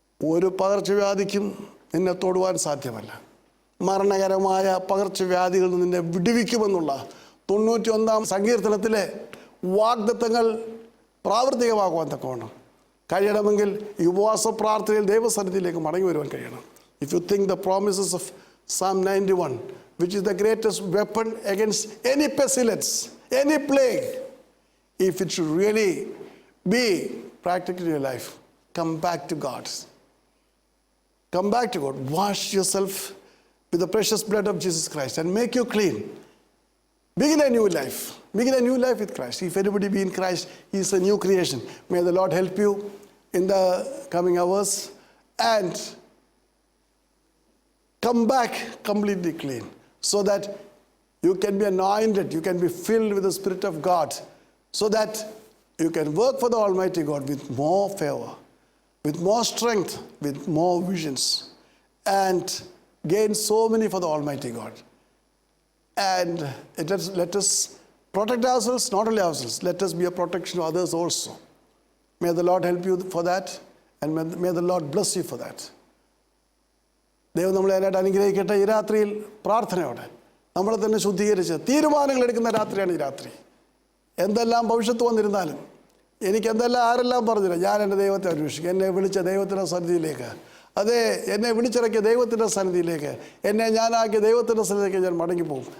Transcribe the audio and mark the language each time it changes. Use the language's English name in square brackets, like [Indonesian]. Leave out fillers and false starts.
[Malayalam] ഒരു പകർച്ചവ്യാധിക്കും നിന്നെ തൊടുവാൻ സാധ്യമല്ല. മരണകരമായ പകർച്ചവ്യാധികളിൽ നിന്നെ വിടുവിക്കുമെന്നുള്ള 91-ാം സങ്കീർത്തനത്തിലെ വാഗ്ദത്തങ്ങൾ പ്രാവർത്തികമാക്കുവാൻ തക്കവണ്ണം കഴിയണമെങ്കിൽ ഈ ഉപവാസ പ്രാർത്ഥനയിൽ ദൈവസന്നിധിയിലേക്ക് മടങ്ങി വരുവാൻ കഴിയണം. [English] If you think the promises of Psalm 91, which is the greatest weapon against any pestilence, any plague, if it should really be practical in your life, come back to God. Come back to God. Wash yourself with the precious blood of Jesus Christ and make you clean. Begin a new life. Begin a new life with Christ. If anybody be in Christ, he is a new creation. May the Lord help you in the coming hours and come back completely clean so that you can be anointed, you can be filled with the Spirit of God, so that you can work for the Almighty God with more favor, with more strength, with more visions, and gain so many for the Almighty God. And let us protect ourselves, not only ourselves, let us be a protection to others also. May the Lord help you for that, and may the Lord bless you for that. [Malayalam] ദൈവം നമ്മളെ അതിനായിട്ട് അനുഗ്രഹിക്കട്ടെ. ഈ രാത്രിയിൽ പ്രാർത്ഥനയോടെ നമ്മളെ തന്നെ ശുദ്ധീകരിച്ച് തീരുമാനങ്ങൾ എടുക്കുന്ന രാത്രിയാണ് ഈ രാത്രി. എന്തെല്ലാം ഭവിഷ്യത്ത് വന്നിരുന്നാലും, എനിക്കെന്തെല്ലാം ആരെല്ലാം പറഞ്ഞില്ല, ഞാൻ എൻ്റെ ദൈവത്തെ അന്വേഷിക്കും. എന്നെ വിളിച്ച ദൈവത്തിൻ്റെ സന്നിധിയിലേക്ക്, അതെ, എന്നെ വിളിച്ചിറക്കിയ ദൈവത്തിൻ്റെ സന്നിധിയിലേക്ക്, എന്നെ ഞാനാക്കിയ ദൈവത്തിൻ്റെ സന്നിധിയിലേക്ക് ഞാൻ മടങ്ങിപ്പോകും.